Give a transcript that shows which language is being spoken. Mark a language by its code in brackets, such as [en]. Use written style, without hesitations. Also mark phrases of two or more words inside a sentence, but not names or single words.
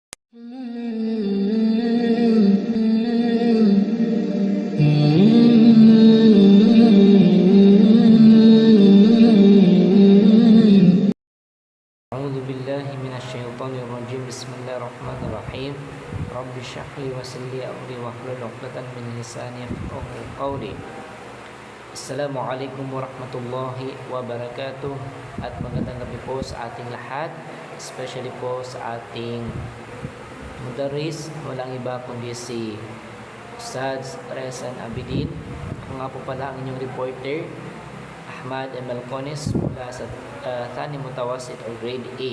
[ar] أعوذ بالله من الشيطان الرجيم. بسم الله الرحمن الرحيم. رب اشرح لي ويسر لي أمري واحلل عقدة من لساني يفقهوا قولي. السلام عليكم ورحمة الله وبركاته. [tl] At magandang gabi po sa ating lahat, especially po sa ating mudaris, walang iba kundi si Ustaz Rezan Abidin. Ako nga po pala ang inyong reporter, Ahmad M. Alcones, mula sa [ar] ثاني متوسط [tl] or Grade 8.